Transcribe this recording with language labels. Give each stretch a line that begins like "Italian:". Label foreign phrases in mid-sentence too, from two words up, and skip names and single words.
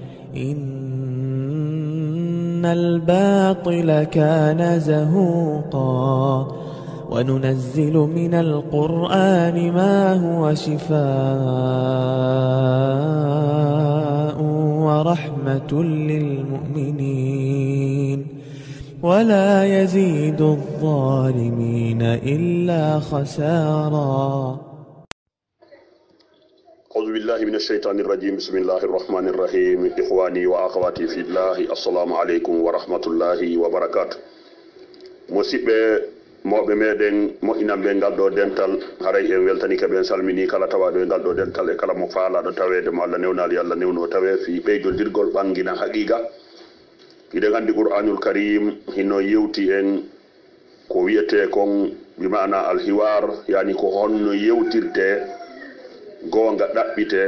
Arabic: إن الباطل كان زهوقا وننزل من القرآن ما هو شفاء ورحمة للمؤمنين ولا يزيد الظالمين إلا خسارا. أعوذ بالله من الشيطان الرجيم. بسم الله الرحمن الرحيم. إخواني وأخواتي في الله، السلام عليكم ورحمة الله وبركاته.
Fula: مسيبة موɓe meɗen moƴƴinan ɓe ngal ɗo dental haray en weltani ka ɓen salmini kala tawaɗo e ngal ɗo dental e kala mo faalaɗo tawede mo Allah newnali Allah newno tawe fi ɓeydodirgol ɓangina haqiqa. iɗen andi
Arabic: القرآن الكريم
Fula: hino yewti en ko wiyete kon
Arabic: بمعنى الحوار,
Fula: yani ko honno yewtirte gonga ɗaɓɓite.